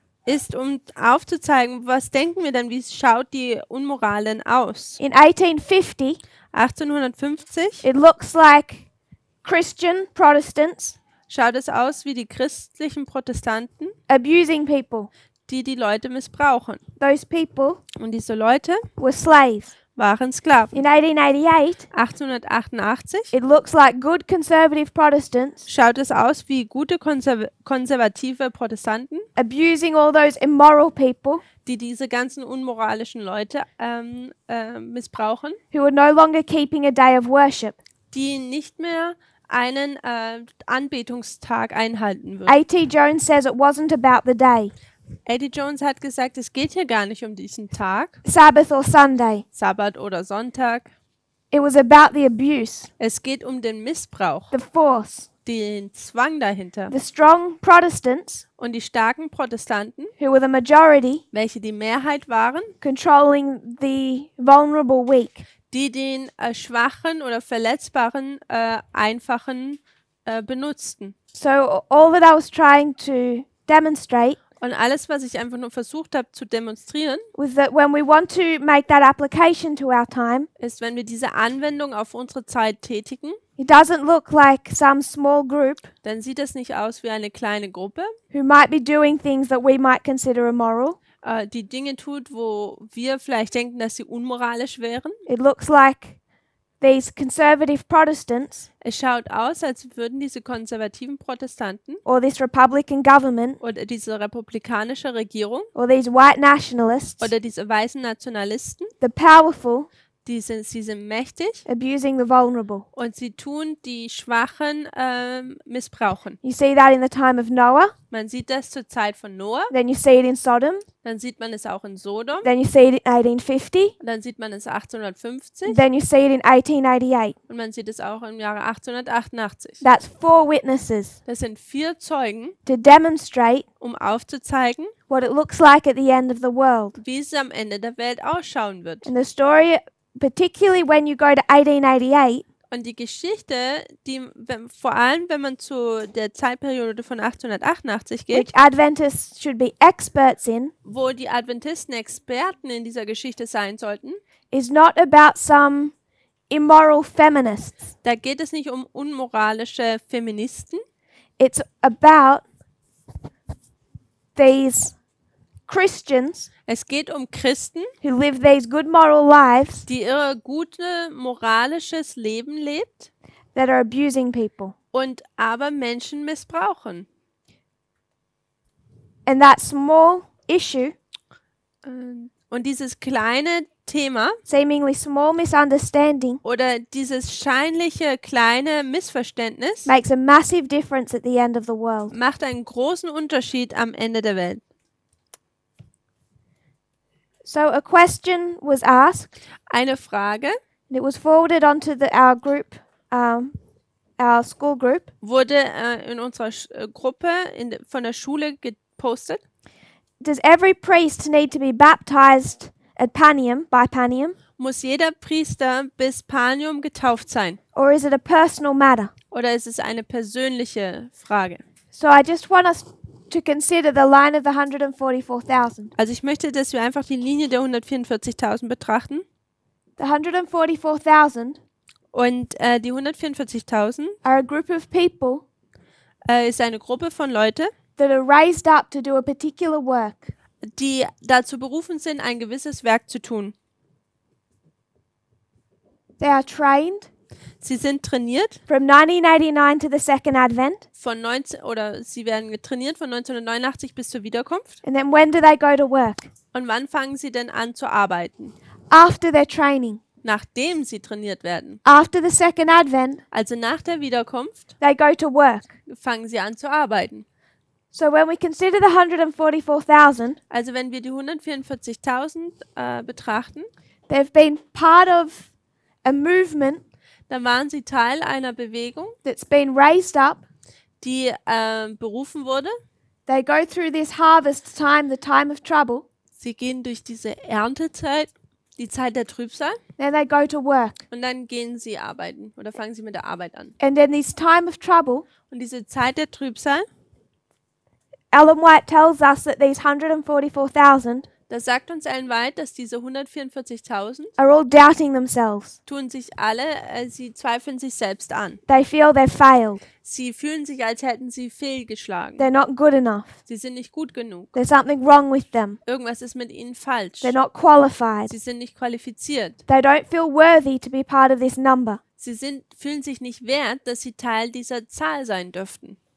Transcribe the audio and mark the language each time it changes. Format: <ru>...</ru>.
<de>ist, um aufzuzeigen, was denken wir denn, wie schaut die Unmoral denn aus?</de> <en>In 1850,</en> <de>1850</de> <en>it looks like Christian Protestants</en> <de>schaut es aus wie die christlichen Protestanten,</de> <en>abusing people.</en> <de>die Leute missbrauchen.</de> <en>Those people</en> <de>Und diese Leute</de> <en>were slaves.</en> <de>waren Sklaven.</de> <en>In 1888,</en> <de>1888</de> <en>it looks like good conservative Protestants</en> <de>schaut es aus wie gute konservative Protestanten,</de> <en>abusing all those immoral people</en> <de>die diese ganzen unmoralischen Leute missbrauchen,</de> <en>who were no longer keeping a day of worship.</en> <de>die nicht mehr einen Anbetungstag einhalten würden.</de> <en>A.T. Jones says it wasn't about the day,</en> <de>Eddie Jones hat gesagt, es geht hier gar nicht um diesen Tag,</de> <en>Sabbath or Sunday.</en> <de>Sabbat oder Sonntag.</de> <en>It was about the abuse,</en> <de>Es geht um den Missbrauch,</de> <en>the force.</en> <de>den Zwang dahinter.</de> <en>The strong Protestants,</en> <de>Und die starken Protestanten,</de> <en>who were the majority,</en> <de>welche die Mehrheit waren,</de> <en>controlling the vulnerable weak.</en> <de>die den schwachen oder verletzbaren Einfachen benutzten.</de> <en>So all that I was trying to demonstrate</en> <de>Und alles, was ich einfach nur versucht habe zu demonstrieren,</de> <en>was that when we want to make that application to our time,</en> <de>ist, wenn wir diese Anwendung auf unsere Zeit tätigen,</de> <en>it doesn't look like some small group</en> <de>dann sieht es nicht aus wie eine kleine Gruppe,</de> <en>who might be doing things that we might consider immoral.</en> <de>die Dinge tut, wo wir vielleicht denken, dass sie unmoralisch wären.</de> <en>It looks like these conservative Protestants</en> <de>Es schaut aus, als würden diese konservativen Protestanten</de> <en>or this Republican government</en> <de>oder diese republikanische Regierung</de> <en>or these white nationalists,</en> <de>oder diese weißen Nationalisten,</de> <en>the powerful,</en> <de>sie sind mächtig</de> <en>abusing the vulnerable.</en> <de>und sie tun die Schwachen missbrauchen.</de> <en>You see that in the time of Noah,</en> <de>Man sieht das zur Zeit von Noah,</de> <en>then you see it in Sodom,</en> <de>dann sieht man es auch in Sodom,</de> <en>then you see it in 1850,</en> <de>und dann sieht man es 1850</de> <en>then you see it in 1888.</en> <de>und man sieht es auch im Jahre 1888.</de> <en>That's 4 witnesses</en> <de>Das sind 4 Zeugen,</de> <en>to demonstrate</en> <de>um aufzuzeigen,</de> <en>what it looks like at the end of the world.</en> <de>wie es am Ende der Welt ausschauen wird.</de> <en>And the story, particularly when you go to 1888,</en> <de>Und die Geschichte, vor allem wenn man zu der Zeitperiode von 1888 geht,</de> <en>which Adventists should be experts in,</en> <de>wo die Adventisten Experten in dieser Geschichte sein sollten,</de> <en>is not about some immoral feminists.</en> <de>da geht es nicht um unmoralische Feministen.</de> <en>It's about these Christians</en> <de>Es geht um Christen,</de> <en>who live these good moral lives</en> <de>die ihr gute moralisches Leben lebt</de> <en>that are abusing people.</en> <de>und aber Menschen missbrauchen.</de> <en>And that small issue,</en> <de>Und dieses kleine Thema</de> <en>seemingly small misunderstanding,</en> <de>oder dieses scheinliche kleine Missverständnis</de> <en>makes a massive difference at the end of the world.</en> <de>macht einen großen Unterschied am Ende der Welt.</de> <en>So a question was asked,</en> <de>Eine Frage</de> <en>and it was forwarded onto our group, our school group.</en> <de>wurde in unserer Gruppe von der Schule gepostet.</de> <en>Does every priest need to be baptized at Panium, by Panium,</en> <de>Muss jeder Priester bis Panium getauft sein?</de> <en>or is it a personal matter?</en> <de>Oder ist es eine persönliche Frage?</de> <en>So I just want us to consider the line of the 144,000.</en> <de>Also ich möchte, dass wir einfach die Linie der 144.000 betrachten.</de> <en>The 144,000</en> <de>Und die 144.000</de> <en>are a group of people</en> <de>ist eine Gruppe von Leuten,</de> <en>that are raised up to do a particular work.</en> <de>die dazu berufen sind, ein gewisses Werk zu tun.</de> <en>They are trained</en> <de>Sie sind trainiert</de> <en>from 1989 to the second advent.</en> <de>sie werden getrainiert von 1989 bis zur Wiederkunft.</de> <en>And then when do they go to work?</en> <de>Und wann fangen sie denn an zu arbeiten?</de> <en>After their training.</en> <de>Nachdem sie trainiert werden.</de> <en>After the second advent,</en> <de>Also nach der Wiederkunft</de> <en>they go to work.</en> <de>fangen sie an zu arbeiten.</de> <en>So when we consider the 144,000,</en> <de>Also wenn wir die 144.000 betrachten,</de> <en>they've been part of a movement</en> <de>dann waren sie Teil einer Bewegung,</de> <en>that's been raised up.</en> <de>die berufen wurde.</de> <en>They go through this harvest time, the time of trouble.</en> <de>Sie gehen durch diese Erntezeit, die Zeit der Trübsal,</de> <en>Then they go to work.</en> <de>und dann gehen sie arbeiten oder fangen sie mit der Arbeit an.</de> <en>And in this time of trouble,</en> <de>Und diese Zeit der Trübsal,</de> <en>Ellen White tells us that these 144,000</en> <de>da sagt uns Ellen White, dass diese 144.000</de> <en>are all doubting themselves.</en> <de>tun sich alle, sie zweifeln sich selbst an.</de> <en>They feel they've failed.</en> <de>Sie fühlen sich, als hätten sie fehlgeschlagen.</de> <en>They're not good enough.</en> <de>Sie sind nicht gut genug.</de> <en>There's something wrong with them.</en> <de>Irgendwas ist mit ihnen falsch.</de> <en>They're not qualified.</en> <de>Sie sind nicht qualifiziert.</de> <en>They don't feel worthy to be part of this number.</en> <de>Sie fühlen sich nicht wert, dass sie Teil dieser Zahl sein dürften.</de>